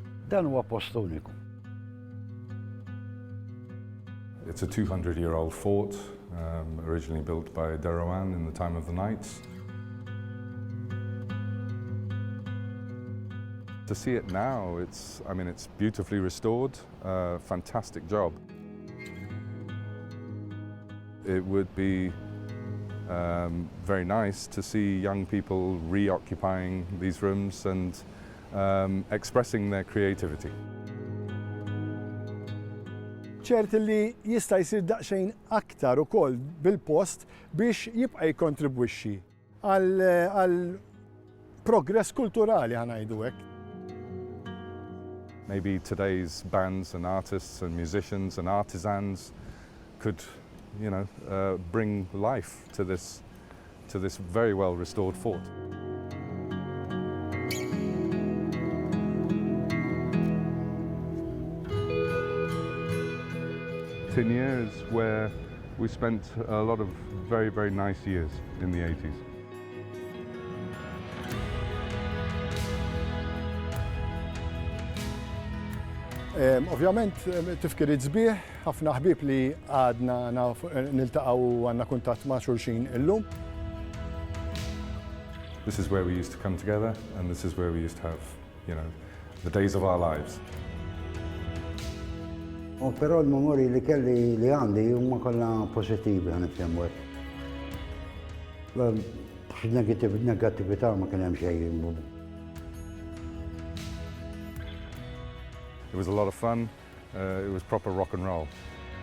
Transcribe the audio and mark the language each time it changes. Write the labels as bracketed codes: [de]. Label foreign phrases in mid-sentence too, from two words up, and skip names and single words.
[mt] Dan huwa post uniku. [en] It's a 200-year-old fort, originally built by Derouan in the time of the Knights. To see it now, it's beautifully restored, fantastic job. It would be very nice to see young people reoccupying these rooms and expressing their creativity. [mt] ċert li jista' jsir daqsxejn aktar ukoll bil-post biex jibqa' jikkontribwixxi għal progress kulturali ħanajdu hekk. [en] Maybe today's bands and artists and musicians and artisans could, bring life to this very well restored fort. Tignè is where we spent a lot of very, very nice years in the 80s. [mt] Ovvjament tifkir sbieħ, ħafna ħbieb li għadna niltaqgħu għandna kuntatt ma' xulxin illum. [en] This is where we used to come together and this is where we used to have, the days of our lives. [mt] Però l-memori li kelli li għandi huma kollha pożittivi ħanifhem hekk. Negattività ma kien hemm xejn. [en] It was a lot of fun. It was proper rock and roll.